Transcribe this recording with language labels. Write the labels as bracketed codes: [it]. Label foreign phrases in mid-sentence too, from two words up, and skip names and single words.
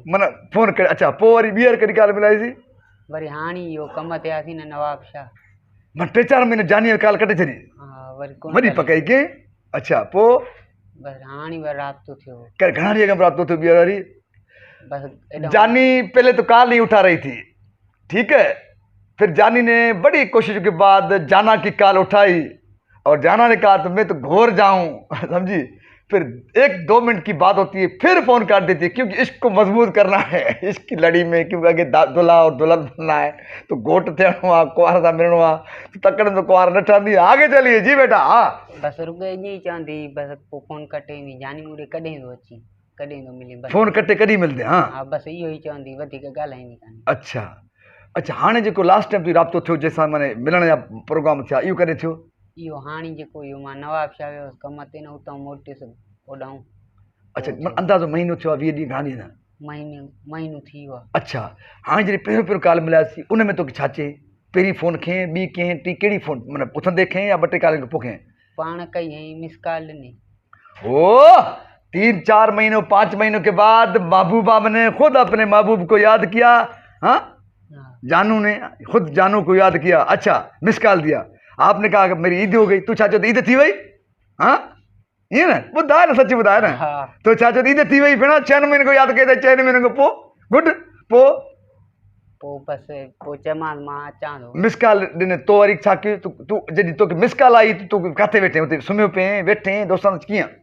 [sd] माना फोन करे अच्छा पोइ वरी ॿीहर कॾहिं ॻाल्हि मिलाईसीं वरी हाणे इहो कम ते आयासीं न नवाब शाह मां 3-4 महीने जानी ॻाल्हि कटे छॾी हा वरी कोन वरी पकाई कीअं अच्छा पोइ बसि हाणे वरी राब्तो थियो घणा ॾींहं खां राब्तो थियो ॿीहर वरी बस एॾो [hi] जानी पहले तो कॉल नहीं उठा रही थी ठीक है फिर जानी ने बड़ी कोशिश के बाद जाना की कॉल उठाई और जाना ने कहा तो मैं तो घोर जाऊं समझी फिर 1-2 मिनट की बात होती है फिर फोन काट देती है क्योंकि इश्क को मजबूत करना है इश्क की लड़ी में क्योंकि आगे दुल्हा और दुल्हन बनना है तो [sd] घोट थियणो आहे कुंवार सां मिलणो आहे तो तकड़ि में कुंवार न ठहंदी [hi] आगे चलिए जी बेटा हाँ [sd] बसि रुॻो ईअं ई चवंदी बसि पोइ फोन कटे वेंदी जानी मूंखे कॾहिं थो अची कॾहिं थो मिले बसि फोन कटे कॾहिं मिलंदे हाँ हा बसि इहो ई चवंदी वधीक ॻाल्हाईंदी कान्हे अच्छा अच्छा हाणे जेको [en] last time [sd] तुंहिंजो राब्तो थियो जंहिंसां माने मिलण जा प्रोग्राम थिया इहो कॾहिं थियो इहो हाणे जेको इहो मां नवाब शाह वियोसि कम ते न उतां मोटियुसि ओॾां अच्छा अंदाज़ो महीनो थियो आहे 20 ॾींहं घणा ॾींहं महीनो थी वियो आहे अच्छा हाणे जॾहिं पहिरियों कॉल मिलियासीं उन में तोखे छा चए पहिरीं फ़ोन खईं ॿी कंहिं टी कहिड़ी फ़ोन माना उथंदे खईं या 2-3 कॉल खां पोइ खईं पाण कई ऐं [en] miss call [sd] ॾिनी [hi] ओ 3-4 महीनों 5 महीनों के बाद महबूबा ने खुद अपने महबूब को याद किया हाँ हाँ जानू ने खुद जानू को याद किया अच्छा [en] miss call [hi] दिया आपने कहा कि मेरी ईद हो गई [sd] तू छा चयो ईद थी वई हाँ ईअं न ॿुधाए न सच ॿुधाए न हा तो छा चयो ईद थी वई भेण 6 महीने को यादि कई त 6 महीने खां पोइ गुड पोइ पोइ बसि पोइ चयोमांसि मां अचां थो [en] miss call [sd] ॾिने तो वरी छा कयो तूं जॾहिं तोखे [en] miss call [sd] आई तूं किथे वेठे हुते सुम्हियो पिए वेठे दोस्तनि सां कीअं